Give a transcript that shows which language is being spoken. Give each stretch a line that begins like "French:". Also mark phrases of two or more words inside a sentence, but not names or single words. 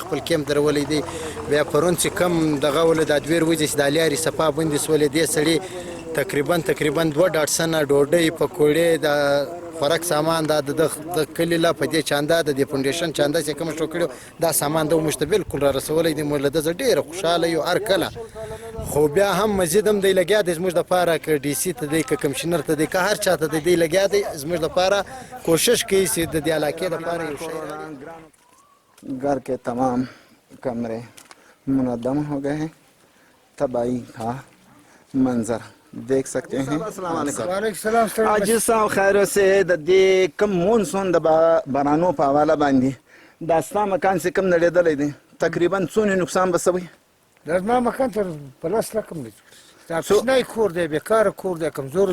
Pashto: خپل کیمپ درولی دی بیا پرون چې کم دغه ول دا 2 ورځې چې دا لیارې صفا بندې سولې دې سړي تقریبا 2 ډاټسنه ډوډۍ پکوړې د خوراک سامان دا د کلي لا په دې چاندا د فونډیشن چاندا چې کوم شو کړو دا سامان د مشته بالکل را رسولې دی موږ له د ډیره خوشاله یو هر کله خو بیا هم مزید هم دی لګیا دی زموږ لپاره ک ډي سي ته دی ک کمشنر ته دی ک هر چاته دی لګیا دی زموږ لپاره کوشش کوي چې د دې علاقې لپاره یو شی
Urdu: گھر کے تمام کمرے منہدم ہو گئے ہیں تباہی کا منظر دیکھ سکتے ہیں
Pashto: عاجز صاحب
Urdu: خیر سے
Pashto: د دې کم مونسون د بارانو په حواله باندې دا ستا مکان چې کم نړېدلی دی تقریبا څونه نقصان به سوی دا زما مکان تر په 10 رقم دی دا کوچنی کور دی بېکاره کور دی کمزور